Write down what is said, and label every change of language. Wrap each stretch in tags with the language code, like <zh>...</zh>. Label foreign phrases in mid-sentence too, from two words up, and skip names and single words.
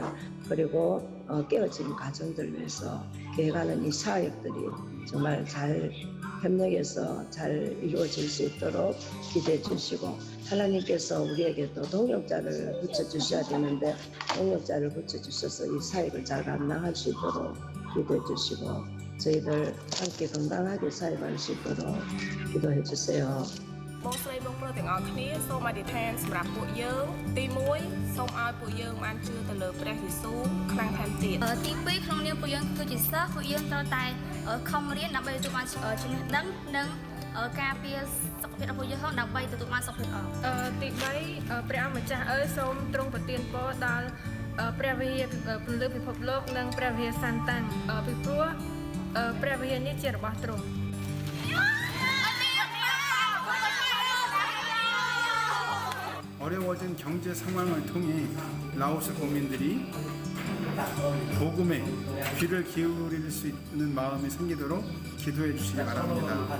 <ko>그리고 깨어진 가정들 위해서 계획하는 이 사역들이 정말 잘 협력해서 잘 이루어질 수 있도록 기도해 주시고 하나님께서 우리에게도 동역자를 붙여주셔야 되는데 동역자를 붙여주셔서 이 사역을 잘 감당할 수 있도록 기도해 주시고 저희들 함께 건강하게 사역할 수 있도록 기도해 주세요.</ko> <km>បងស្រីបងប្រុសទាំងអស់គ្នាសូមអធិដ្ឋានសម្រាប់ពួកយើងទី1សូមឲ្យពួកយើងបានជឿទៅលើព្រះយេស៊ូវខ្លាំងថែមទៀត ទី2ក្នុងនាមពួកយើងគឺជាសិស្សពួកយើងត្រូវតែខំរៀនដើម្បីទទួលបានចំណេះដឹងនិងការពារសុខភាពរបស់យើងដើម្បីទទួលបានសុខភាពល្អ ទី3ព្រះអម្ចាស់អើយសូមទ្រង់ប្រទានពរដល់ព្រះវិហារពន្លឺពិភពលោកនិងព្រះវិហារសាន់តាំងពីព្រោះព្រះវិហារនេះជារបស់ទ្រង់</km> <ko>어려워진 경제 상황을 통해 라오스 국민들이 복음에 귀를 기울일 수 있는 마음이 생기도록 기도해 주시기 바랍니다.</ko>